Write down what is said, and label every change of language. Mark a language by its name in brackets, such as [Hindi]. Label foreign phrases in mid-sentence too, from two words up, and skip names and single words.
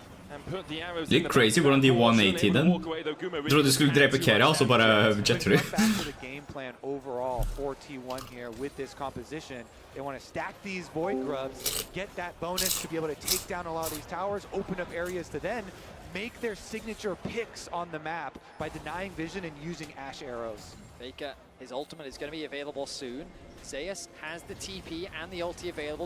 [Norwegian] Litt crazy hvordan de 180 den. Jeg trodde de skulle drepe Keria, og så bare jetter de. [English] They want to stack these Void Grubs, get that bonus to be able to take down a lot of these towers, open up areas to then make their signature picks on the map by denying vision and using Ash arrows. Faker, his ultimate is going to be available soon. Zeus has the TP and the ulti available.